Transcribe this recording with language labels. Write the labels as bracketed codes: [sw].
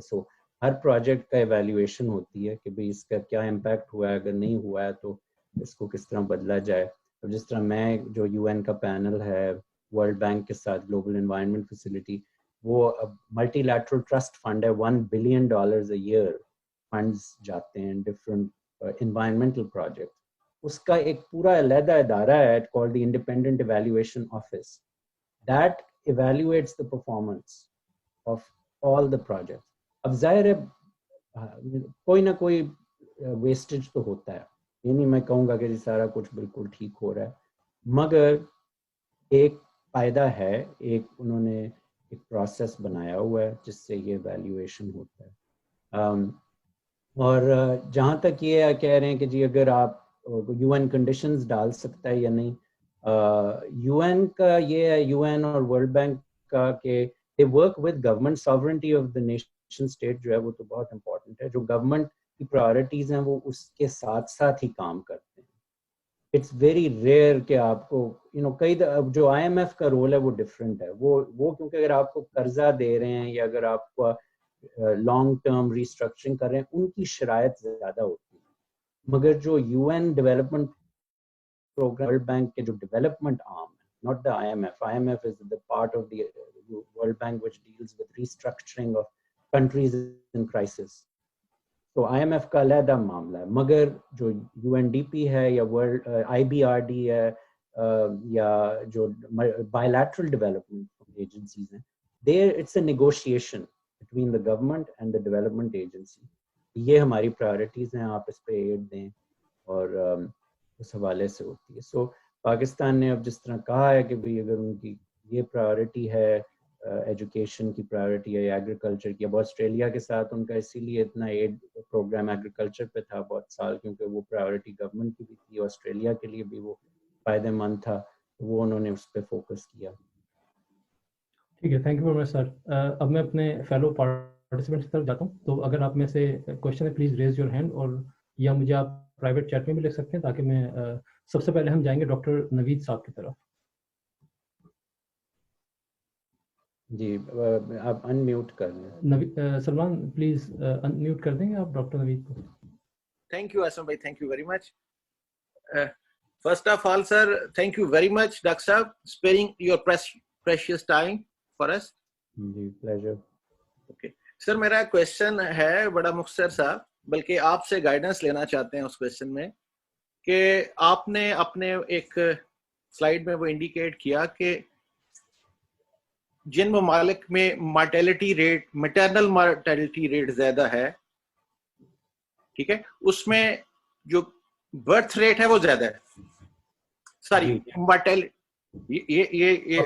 [ur] سو ہر project کا evaluation ہوتی ہے کہ بھئی اس کا کیا امپیکٹ ہوا ہے، اگر نہیں ہوا ہے تو اس کو کس طرح بدلا جائے. جس طرح میں جو یو این کا پینل ہے ورلڈ بینک کے ساتھ گلوبل انوائرمنٹ فیسلٹی، وہ ملٹی لیٹرل ٹرسٹ فنڈ ہے. [en] $1 billion a year [ur] فنڈز جاتے ہیں ڈفرنٹ انوائرمنٹل پروجیکٹ. اس کا ایک پورا علیحدہ ادارہ ہے [en] called the Independent Evaluation Office that evaluates the performance of all the projects. [ur] اب ظاہر ہے کوئی نہ کوئی ویسٹیج تو ہوتا ہے، یہ نہیں میں کہوں گا کہ سارا کچھ بالکل ٹھیک ہو رہا ہے، مگر ایک فائدہ ہے، ایک انہوں نے ایک پروسیس بنایا ہوا ہے جس سے یہ ایویلیویشن ہوتا ہے. اور جہاں تک یہ کہہ رہے ہیں کہ جی اگر آپ یو این کنڈیشنز ڈال سکتا ہے یا نہیں، یو این کا یہ ہے، یو این اور ورلڈ بینک کا، کہ [en] they work with government sovereignty of the nation state [ur] جو ہے وہ تو بہت امپورٹنٹ ہے. جو گورنمنٹ کی پرائورٹیز ہیں وہ اس کے ساتھ ساتھ ہی کام کرتے ہیں. [en] it's very rare [ur] کہ آپ کو کئی جو آئی ایم ایف کا رول ہے وہ ڈفرینٹ ہے. وہ کیونکہ اگر آپ کو قرضہ دے رہے ہیں یا اگر آپ کو لانگ ٹرم ریسٹرکچرنگ کر رہے ہیں، ان کی شرائط زیادہ ہوتی ہیں. مگر جو you N development programme, world bank کے جو ڈیولپمنٹ آرم ہے، [en] not the IMF. IMF is the part of the World Bank which deals with restructuring of countries in crisis. [ur] تو IMF کا علیحدہ معاملہ ہے. مگر جو UNDP ہے یا ورلڈ IBRD ہے یا جو bilateral development agencies ہیں، [en] there it's a negotiation between the government and the development agency. [ur] یہ ہماری priorities ہیں، آپ اس پہ ایڈ دیں، اور اس حوالے سے ہوتی ہے. سو پاکستان نے اب جس طرح کہا ہے کہ بھئی اگر ان کی یہ پرائورٹی ہے ایجوکیشن کی پرائورٹی ہے ایگریکلچر کی. اب آسٹریلیا کے ساتھ ان کا اسی لیے اتنا ایڈ پروگرام ایگریکلچر پہ تھا بہت سال, کیونکہ وہ پرائورٹی گورنمنٹ کی بھی تھی, آسٹریلیا کے لیے بھی وہ فائدہ مند تھا, وہ انہوں نے اس پہ فوکس کیا. ٹھیک ہے, [en] thank you very much [ur] سر. اب میں اپنے فیلو پارٹیسپینٹس کی طرف جاتا ہوں, تو اگر آپ میں سے کوشچن ہے [en] please raise your hand, [ur] اور یا مجھے آپ پرائیویٹ چیٹ میں بھی لکھ سکتے ہیں, تاکہ میں سب سے پہلے ہم جائیں گے ڈاکٹر نوید صاحب کی طرف. جی آپ ان میوٹ کر لیں. سلمان پلیز ان میوٹ کر دیں گے آپ ڈاکٹر نوید کو. [en] Thank you, Aslam bhai. Thank you very much. First of all, sir, thank you very much, Dr. Saab, sparing your precious time for us. [ur] جی pleasure. Okay. Sir, میرا question ہے بڑا مختصر سا, بلکہ آپ سے گائیڈنس لینا چاہتے ہیں اس کوشچن میں, کہ آپ نے اپنے ایک سلائیڈ میں وہ انڈیکیٹ کیا کہ جن ممالک میں مارٹیلٹی ریٹ, میٹرنل مارٹیلٹی ریٹ زیادہ ہے, ٹھیک ہے, اس میں جو برتھ ریٹ ہے وہ زیادہ ہے, ساری مارٹیلٹی یہ